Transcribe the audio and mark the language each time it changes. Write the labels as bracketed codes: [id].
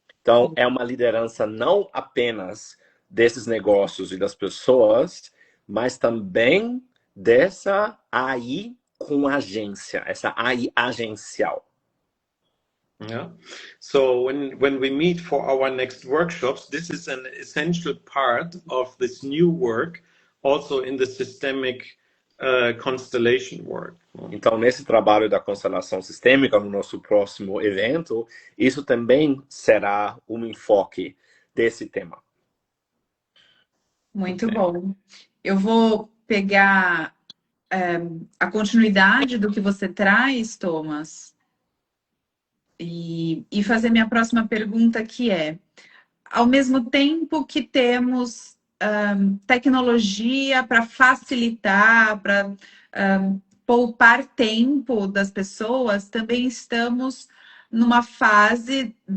[pt] Então, é uma liderança não apenas desses negócios e das pessoas, mas também dessa AI com agência, essa AI agencial. Yeah. [en] So when we meet for our next workshops, this is an essential part of this new work, also in the systemic constellation work. [pt] Então, nesse trabalho da constelação sistêmica, no nosso próximo evento, isso também será um enfoque desse tema. Muito bom. Eu vou pegar a continuidade do que você traz, Thomas, e fazer minha próxima pergunta, que é: ao mesmo tempo que temos tecnologia para facilitar, para poupar tempo das pessoas, também estamos numa fase